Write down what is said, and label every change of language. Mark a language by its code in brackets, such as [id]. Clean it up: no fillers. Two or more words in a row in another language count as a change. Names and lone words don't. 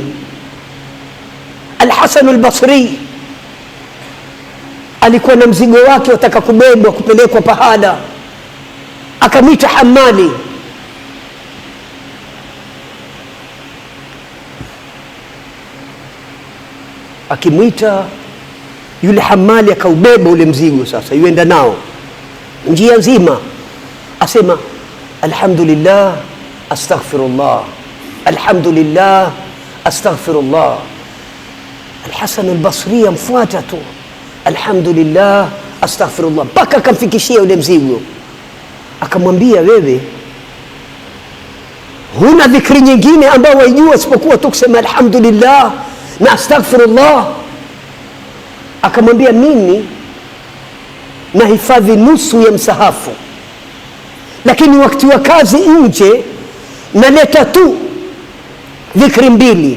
[sw] Al-Hasan al-Basri alikuwa na mzigo wake wataka kubebwa kupelekwa pahala, akamwita hamali, akimwita yule hamali akaubeba ule mzigo, sasa yuenda nao njia nzima, asema [ar] الحمد لله أستغفر الله, الحمد لله أستغفر الله. [sw] Al-Hasan al-Basri amfuata tu, [ar] الحمد لله أستغفر الله, [sw] mpaka akamfikishia ule mzigo. Akamwambia, wewe huna dhikri nyingine ambayo waijua isipokuwa tu kusema alhamdulillah na astaghfirullah? Akamwambia, mimi nahifadhi nusu ya msahafu, lakini wakati wa kazi nje naleta tu dhikri mbili.